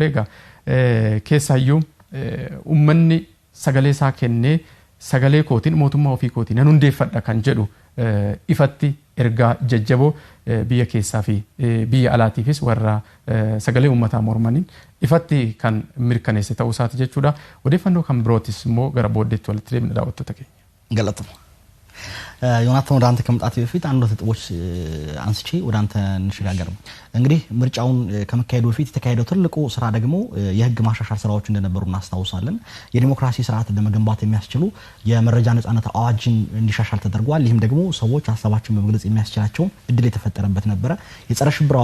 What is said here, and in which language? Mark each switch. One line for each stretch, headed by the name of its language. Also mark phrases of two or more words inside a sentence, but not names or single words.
Oromo: Egaa keessaayyuu uummanni sagalee isaa kennee sagalee kootiin mootummaa ofii kootiin nan hundeeffadha kan jedhu ifatti ergaa jajjaboo biyya keessaa fi biyya alaatiifis warra sagalee uummataa mormaniin ifatti kan mirkaneesse ta'uu isaati jechuudha. Odeeffannoo kan birootis immoo gara booddeetti walitti deemna daawwattoota keenya. Galatama.
Amharic: ዮናታን ወደ አንተ ከመጣት በፊት አንድ ጥጦች አንስቼ ወደ አንተ እንሽጋገር። እንግዲህ ምርጫውን ከመካሄዱ በፊት የተካሄደው ትልቁ ስራ ደግሞ የህግ ማሻሻል ስራዎች እንደነበሩ እናስታውሳለን። የዲሞክራሲ ስርዓት ለመገንባት የሚያስችሉ የመረጃ ነጻነት አዋጅን እንዲሻሻል ተደርጓል። ይህም ደግሞ ሰዎች ሐሳባቸውን በመግለጽ የሚያስችላቸው እድል የተፈጠረበት ነበር። የጸረ ሽብር